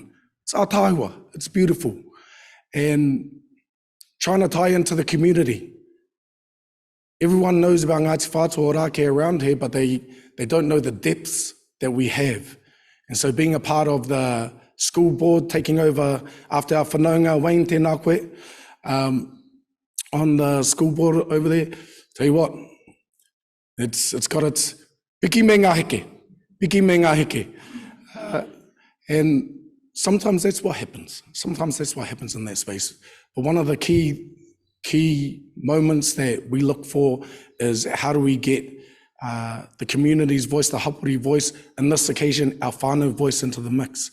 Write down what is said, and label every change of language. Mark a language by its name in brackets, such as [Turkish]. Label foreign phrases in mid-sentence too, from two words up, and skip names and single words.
[English] It's our taiwa, it's beautiful. And trying to tie into the community. Everyone knows about Ngāti Whātua Ōrākei around here, but they don't know the depths that we have. And so being a part of the school board, taking over after our whanaunga, Wayne [Māori] tēnā koe, [English] on the school board over there, tell you what, it's got its [Māori] piki me ngā heke. [English] And sometimes that's what happens. Sometimes that's what happens in that space. But one of the key moments that we look for is how do we get the community's voice, the hapori voice, in this occasion, our whānau voice into the mix.